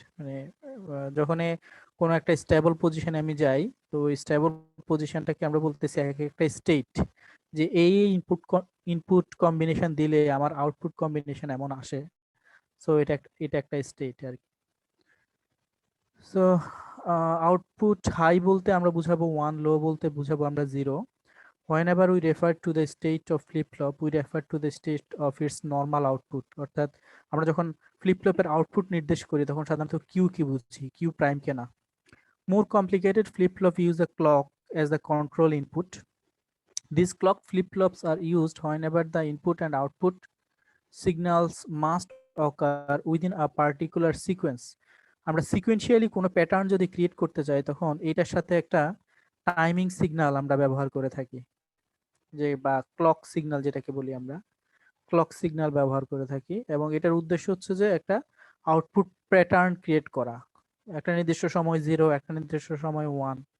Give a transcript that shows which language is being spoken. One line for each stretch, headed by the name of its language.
Bangla: মানে যখন কোনো একটা স্টেবল পজিশনে আমি যাই, তো ওই স্টেবল পজিশনটাকে আমরা বলতেছি এক একটা স্টেট, যে এই ইনপুট কম্বিনেশন দিলে আমার আউটপুট কম্বিনেশন এমন আসে। সো এটা একটা স্টেট আর কি। সো আউটপুট হাই বলতে আমরা বুঝাবো ওয়ান, লো বলতে বুঝাবো আমরা zero.
English: Whenever we refer to the state of flip-flop, we refer to the state of its normal output।
Bangla: অর্থাৎ আমরা যখন ফ্লিপ-ফ্লপের আউটপুট নির্দেশ করি তখন সাধারণত কিউ কি বুঝছি, কিউ প্রাইম কে না।
English: More complicated flip-flop use a clock as the control input. These clock flip-flops are used whenever the input and output signals must occur within a particular sequence।
Bangla: আমরা sequentially কোনো pattern যদি create করতে চাই তখন এটার সাথে একটা টাইমিং সিগন্যাল আমরা ব্যবহার করে থাকি, যে বা ক্লক সিগন্যাল যেটাকে বলি আমরা, ক্লক সিগন্যাল ব্যবহার করে থাকি। এবং এটার উদ্দেশ্য হচ্ছে যে একটা আউটপুট প্যাটার্ন ক্রিয়েট করা, একটা নির্দিষ্ট সময় জিরো, একটা নির্দিষ্ট সময় ওয়ান।